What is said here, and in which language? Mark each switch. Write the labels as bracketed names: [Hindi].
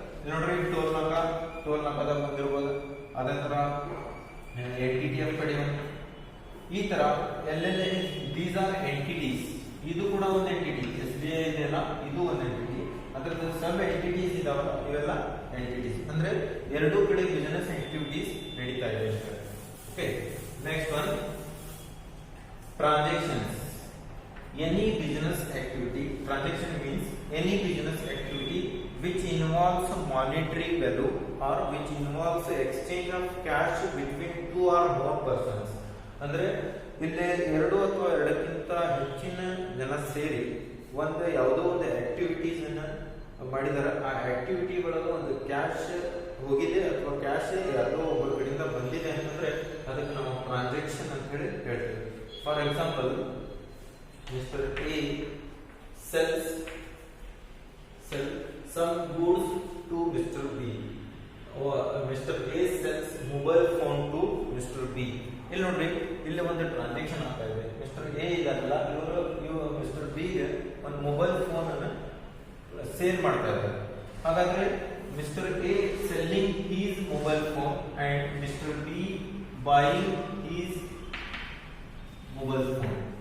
[Kannada] ನೋಡ್ರಿ, ಟೋಲ್ ನಾಕಾದಾಗ ಬಂದಿರ್ಬೋದು. ಅದೇ ತರ NTTF ಕಡೆ ಈ ತರ ಎಲ್ಲೆಲ್ಲ [English] These are entities. [Kannada] ಇದು ಕೂಡ ಒಂದು ಎಂಟಿಟಿ. SBI ಇದೆಯಲ್ಲ, ಇದು ಒಂದು ಎಂಟಿಟಿ. ಅದರದ ಸಬ್ ಎಂಟಿಟೀಸ್ ಇದಾವ, ಇವೆಲ್ಲ ಎಂಟಿಟೀಸ್. ಅಂದ್ರೆ ಎರಡೂ ಕಡೆ ಬಿಸಿನೆಸ್ ಆಕ್ಟಿವಿಟೀಸ್ ನಡೀತಾ ಇದೆ. [English] Okay, next one, transactions. Any business activity, transaction means any business activity which involves monetary value or which involves exchange of cash between two or more persons. [Kannada] ಅಂದ್ರೆ ಇಲ್ಲಿ ಎರಡು ಅಥವಾ ಎರಡಕ್ಕಿಂತ ಹೆಚ್ಚಿನ ಜನ ಸೇರಿ ಒಂದು ಯಾವುದೋ ಒಂದು ಆಕ್ಟಿವಿಟೀಸ್ ಅನ್ನ ಮಾಡಿದಾರೆ, ಆ ಆಕ್ಟಿವಿಟಿ ಒಳಗೆ ಒಂದು ಕ್ಯಾಶ್ ಹೋಗಿದೆ ಅಥವಾ ಕ್ಯಾಶ್ ಯಾರೋ ಒಬ್ಬರ ಕಡೆಯಿಂದ ಬಂದಿದೆ ಅಂತಂದ್ರೆ ಅದಕ್ಕೆ ನಾವು ಟ್ರಾನ್ಸಾಕ್ಷನ್ ಅಂತ ಹೇಳಿ ಹೇಳ್ತೀವಿ. [English] For example, mister A sells some goods to Mr. B. Mr. A sells mobile phone to Mr. B. [Kannada] ಇಲ್ಲಿ ನೋಡ್ರಿ, ಇಲ್ಲಿ ಒಂದು ಟ್ರಾನ್ಸಾಕ್ಷನ್ ಆಗ್ತಾ ಇದೆ. ಮಿಸ್ಟರ್ ಎ ಇದಲ್ಲ, ಇವರು ಮಿಸ್ಟರ್ ಬಿ ಗೆ ಒಂದು ಮೊಬೈಲ್ ಫೋನ್ ಅನ್ನು ಸೇಲ್ ಮಾಡ್ತಾ ಇದ್ದಾರೆ. [English] ಹಾಗಾದ್ರೆ mister A selling his mobile phone and mister B buying his mobile phone.